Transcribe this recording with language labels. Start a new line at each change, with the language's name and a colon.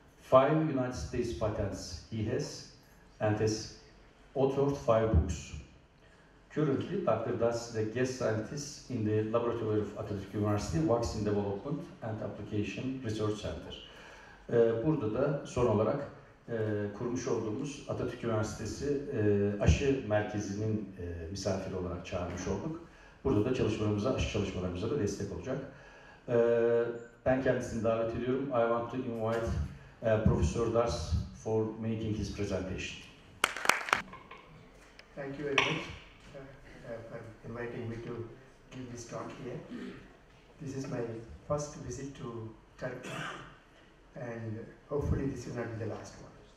English: 5 United States patents he has, and has authored 5 books. Currently, Dr. Das is a guest scientist in the laboratory of Atatürk Üniversitesi Vaccine Development and Application Research Center.
Turkish: Burada da son olarak kurmuş olduğumuz Atatürk Üniversitesi aşı merkezinin misafiri olarak çağırmış olduk. Burada da aşı çalışmalarımıza da destek olacak. Ben kendisini davet ediyorum.
English: I want to invite Professor Das for making his presentation. Thank you very much for inviting me to give this talk here. This is my first visit to Turkey, and hopefully this will not be the last one.